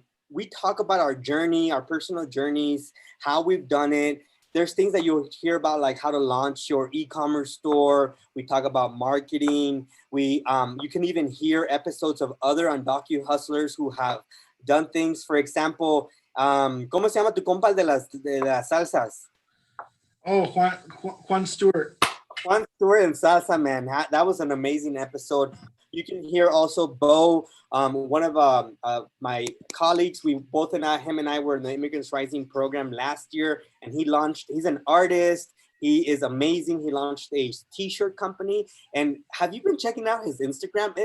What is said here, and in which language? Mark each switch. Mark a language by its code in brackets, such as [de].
[en] We talk about our journey, our personal journeys, how we've done it. There's things that you'll hear about, like how to launch your e-commerce store. We talk about marketing. You can even hear episodes of other Undocu hustlers who have done things. For example, [es] ¿cómo se llama tu compa de las salsas? [en] Oh, Juan Stewart. Juan Stewart and Salsa, man. That was an amazing episode. You can hear also Bo, one of my colleagues. Him and I were in the Immigrants Rising program last year, and he's an artist. He is amazing. He launched a t-shirt company. And have you been checking out his Instagram?